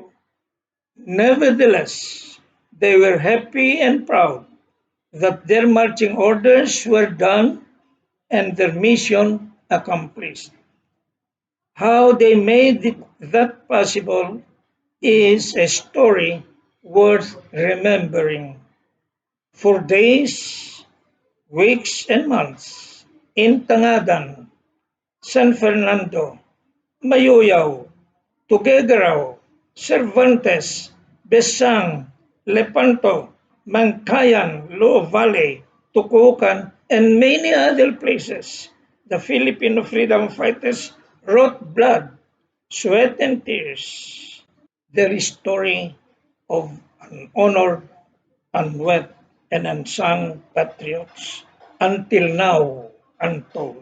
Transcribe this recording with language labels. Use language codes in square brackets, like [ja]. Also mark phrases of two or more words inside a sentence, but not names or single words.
[en] Nevertheless, they were happy and proud that their marching orders were done and their mission accomplished. How they made that possible is a story worth remembering. For days, weeks, and months, in Tangadan, San Fernando, Mayuyao, Tuguegarao, Cervantes, Besang, Lepanto, Mangkayan, Loo Valley, Tukukan, and many other places, the Filipino freedom fighters wrote blood, sweat, and tears. Their story of an honored, unwept, and unsung patriots, until now untold.